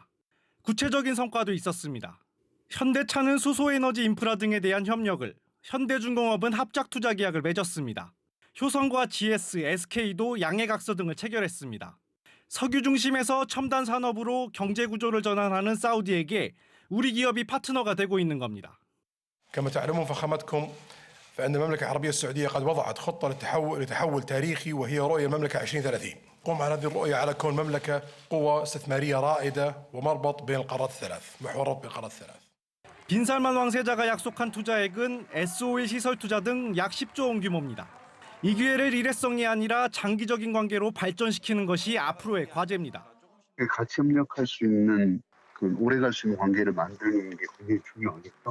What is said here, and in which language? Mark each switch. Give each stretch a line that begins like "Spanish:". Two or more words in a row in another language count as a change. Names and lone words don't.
Korean: 구체적인 성과도 있었습니다. 현대차는 수소에너지 인프라 등에 대한 협력을, 현대중공업은 합작투자 계약을 맺었습니다. 효성과 GS, SK도 양해각서 등을 체결했습니다. 석유 중심에서 첨단 산업으로 경제 구조를 전환하는 사우디에게 우리 기업이 파트너가 되고 있는 겁니다.
Arabic: كما تعلمون فخامتكم فإن المملكة العربية السعودية قد وضعت خطة لتحول تاريخي وهي رؤية المملكة 2030. قم على هذه الرؤية على كون مملكة قوة استثمارية رائدة ومربط بين القارات الثلاث، محور ربط بين القارات الثلاث.
Korean: 빈살만 왕세자가 약속한 투자액은 SOE 시설 투자 등 약 10조 원 규모입니다. 이 기회를 일회성이 아니라 장기적인 관계로 발전시키는 것이 앞으로의 과제입니다. 같이 협력할 수 있는 오래갈 수 있는 관계를 만드는 게 굉장히 중요하겠죠.